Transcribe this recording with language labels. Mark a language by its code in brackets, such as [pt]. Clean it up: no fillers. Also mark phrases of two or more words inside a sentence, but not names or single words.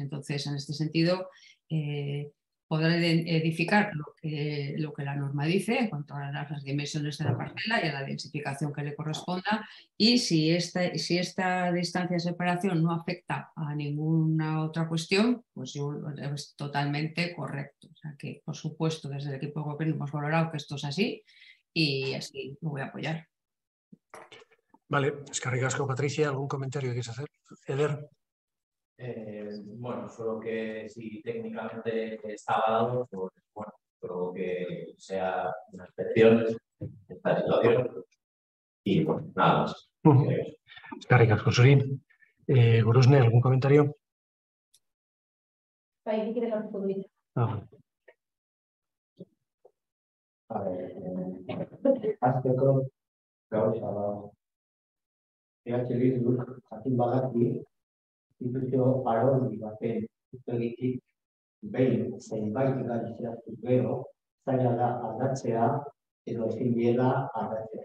[es] Entonces, en este sentido, podrá edificar lo que la norma dice en cuanto a las dimensiones de la parcela y a la densificación que le corresponda y si esta distancia de separación no afecta a ninguna otra cuestión, pues es totalmente correcto. O sea que, por supuesto, desde el equipo de gobierno hemos valorado que esto es así y así lo voy a apoyar. Vale, [eu] eskerrik asko, Patricia. [es] ¿Algún comentario que quieres hacer? Eder. Bueno, solo que si técnicamente estaba dado, pues bueno, solo que sea una excepción esta situación y bueno, nada más. [eu] Eskerrik asko zuri. Gorosne, [es] ¿algún comentario? [eu] Bai, nik ere hartuko dut. A ver, azteko gauza da. Bilduk jakin badaki instituzio araundi baten ikustegitik behin zenbait gai zehaztu gero, zaila da aldatzea edo ezin diela aldatzea.